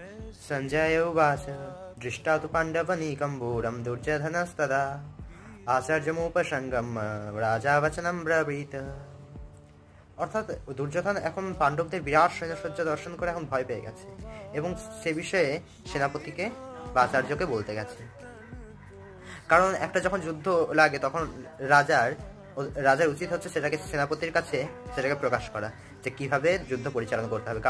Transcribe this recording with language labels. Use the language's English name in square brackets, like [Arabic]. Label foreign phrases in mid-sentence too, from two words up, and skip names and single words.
[Sanskrit] संजय उवाच दृष्टा तु पाण्डवनीकं घोरं दुर्योधनस्तदा आचार्यमुपसङ्गम्य राजा वचनं ब्रवीत। [Bangla] অর্থাৎ দুর্যোধন এখন পাণ্ডবদের বিরাট সৈন্যসজ্জা দর্শন করে এখন ভয় পেয়ে গেছে এবং সে বিষয়ে সেনাপতিকে বা আচার্যকে বলতে গেছে। কারণ একটা যখন যুদ্ধ লাগে তখন রাজার উচিত হচ্ছে সেটাকে সেনাপতির কাছে সেটাকে প্রকাশ করা যে কিভাবে যুদ্ধ পরিচালনা করতে হবে।